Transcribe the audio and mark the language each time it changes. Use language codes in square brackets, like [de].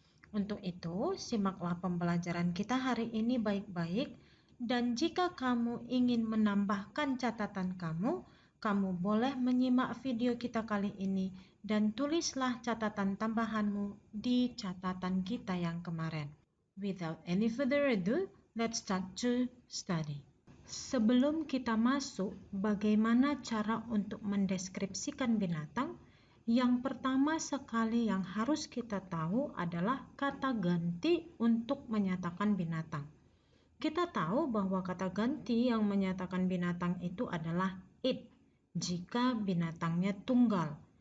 [id] Untuk itu, simaklah pembelajaran kita hari ini baik-baik dan jika kamu ingin menambahkan catatan kamu boleh menyimak video kita kali ini dan tulislah catatan tambahanmu di catatan kita yang kemarin. [en] Without any further ado, let's start to study. [id] Sebelum kita masuk bagaimana cara untuk mendeskripsikan binatang, yang pertama sekali yang harus kita tahu adalah kata ganti untuk menyatakan binatang. Kita tahu bahwa kata ganti yang menyatakan binatang itu adalah it jika binatangnya tunggal.